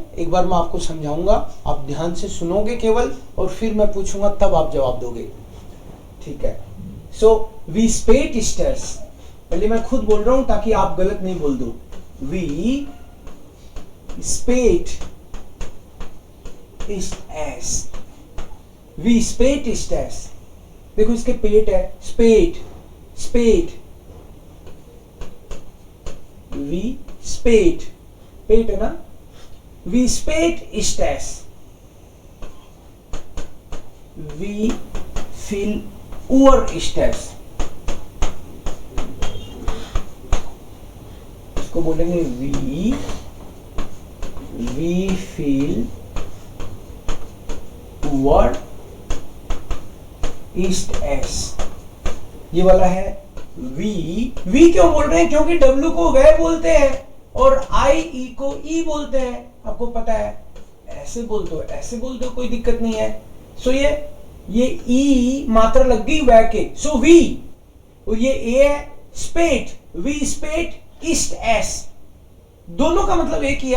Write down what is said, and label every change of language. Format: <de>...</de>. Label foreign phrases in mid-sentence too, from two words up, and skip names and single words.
<hi>एक बार मैं आपको समझाऊंगा, आप ध्यान से सुनोगे केवल, और फिर मैं पूछूंगा तब आप जवाब दोगे, ठीक है। सो</hi> <de>wie spät ist es,</de> <hi>पहले मैं खुद बोल रहा हूं ताकि आप गलत नहीं बोल दो,</hi> <de>wie spät ist es. Wie spät ist es?</de> <hi>देखो इसके पेट है,</hi> <de>spät, spät. Wie spät,</de> <hi>पेट है ना?</hi> <de>Wie spät ist es? Wie viel Uhr ist es?</de> <hi>इसको बोलेंगे</hi> <de>wie viel Uhr ist es?</de> <hi>ये वाला है वी क्यों बोल रहे हैं? क्योंकि W को वह बोलते हैं और I को E बोलते हैं, आपको पता है। ऐसे बोल दो, ऐसे बोल दो, कोई दिक्कत नहीं है। सो ये E मात्रा लग गई वह के, सो वी, और ये ए है स्पेट,</hi> <de>wie spät ist es,</de> <hi>दोनों का मतलब एक ही है।</hi>